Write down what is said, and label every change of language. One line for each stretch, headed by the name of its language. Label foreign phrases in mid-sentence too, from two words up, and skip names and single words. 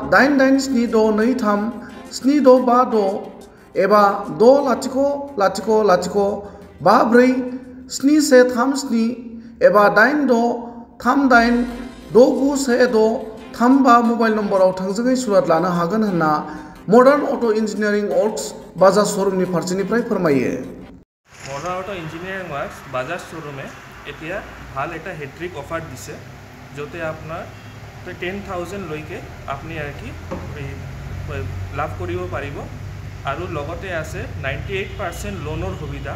Bodo: 8876237656 एबा 6000547137 एबा 8638691635 मबाइल नम्बराव थोंजोङै सुलाद लानो हागोन होनना मडार्न अट' इन्जिनियारिं वर्क्स बाजाज श'रुमनि फारसेनिफ्राय फोरमायो।
Assamese: মডাৰ্ণ অটো ইঞ্জিনিয়াৰিং ৱৰ্কছ বাজাজ শ্ব'ৰুমে এতিয়া ভাল এটা
English: hat-trick offer
Assamese: দিছে, য'তে আপোনাৰ 10,000 লৈকে আপুনি আৰু কি লাভ কৰিব পাৰিব আৰু লগতে আছে 98% লোনৰ সুবিধা।